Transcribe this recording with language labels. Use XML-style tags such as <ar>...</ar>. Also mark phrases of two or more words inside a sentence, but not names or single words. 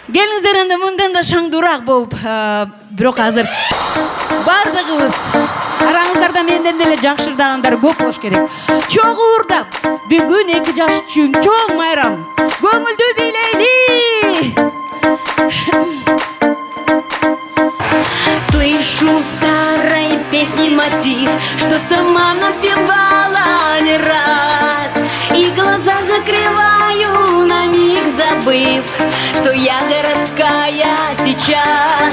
<ky>Келиңиздер энди мындан да шаңдуураак болуп, бирок азыр бардыгыбыз араңыздарда менден деле жакшырдагандар көп болуш керек. Чогуу уурдап, бүгүн 2 жаш үчүн чоң майрам. Көңүлдүү бийлейли.</ky> <ru>Слышу старой песни мотив, что сама напевала не раз, и глаза закрываю, на миг забыв, что я городская сейчас.</ru>